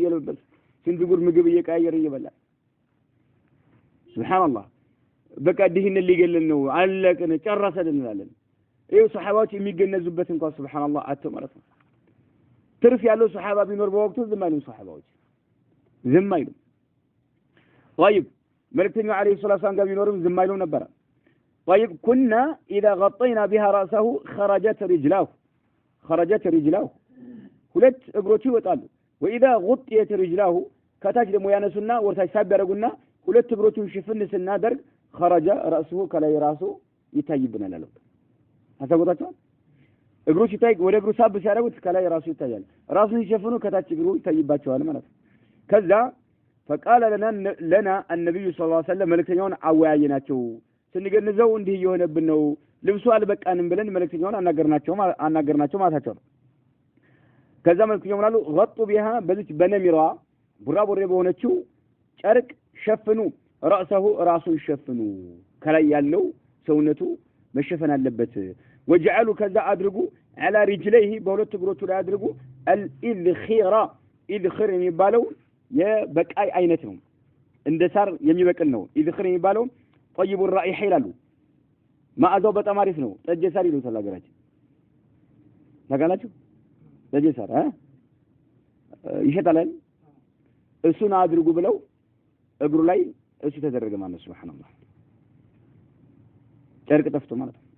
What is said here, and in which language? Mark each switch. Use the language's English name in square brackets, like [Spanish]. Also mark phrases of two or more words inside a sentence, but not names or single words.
[Amharic] እየለበስን ስንት ጉድ ምግብ እየቀያየርን እየበላን ሱብሃንአላህ በቃ ዲህነት ሊገለን ነው አለቀን ጨረሰን እንላለን ይሄ ሱሐባዎች የሚገነዙበት እንኳን ሱብሃንአላህ አጥቶ ማለት ነው ትርፍ ያለው ሱሐባ ቢኖር በወቅቱ ዝም አይሉም ሱሐባዎች ዝም አይሉም طيب መልእክተኛው [Arabic] عليه الصلاة والسلام [Amharic] ጋር ቢኖርም ዝም አይሉም ነበር طيب [Arabic] كنا اذا غطينا بها راسه خرجت رجلاه [Amharic] ሁለት እግሮቹ ይወጣሉ [Arabic] واذا غطيت رجلاه [Amharic] ከታች ደግሞ ያነሱና ወርታች ሳብ ያደርጉና ሁለት እግሮቹን ሽፍን ስናደርግ [Arabic] خرج راسه [Amharic] ከላይ ራሱ ይታይብናል አለው አሰጎታቸው እግሮቹ ይታይ ወደ እግሩ ሳብ ሲያደርጉት ከላይ ራሱ ይታያል ራሱን ሲሸፍኑ ከታች እግሩ ይታይባቸዋል ማለት ነው ከዛ [Arabic] فقال لنا النبي صلى الله عليه وسلم [Amharic] መልእክተኛውን አወያየናቸው ስንገንዘው እንዲህ እየሆነብን ነው ልብሱ አልበቃንም ብለን መልእክተኛውን አናገርናቸው ማለታቸው ነው ከዛ መልእክተኛው ምናሉ [Arabic] غطوا بها [Amharic] በዚች በነሚራ ቡራቡሬ በሆነችው ጨርቅ ሸፍኑ ራሱን ሸፍኑ ከላይ ያለው ሰውነቱ መሸፈን አለበት [Arabic] وجعلوا كذا [Amharic] አድርጉ [Arabic] على رجليه [Amharic] በሁለት እግሮቹ ላይ አድርጉ الإذخر የሚባለው የበቃይ አይነት ነው እንደ ሳር የሚበቅል ነው إذخر የሚባለው [Arabic] طيب الرائحة [Amharic] ይላሉ ማዕዛው በጣም አሪፍ ነው ጠጀ ሳር ይሉታል ሀገራችን ታውቃላችሁ ጠጀ ሳር ይሸጣል እሱን አድርጉ ብለው እግሩ ላይ እሱ ተደረገ ማለት ሱብሃንአላህ ጨርቅ ጠፍቶ ማለት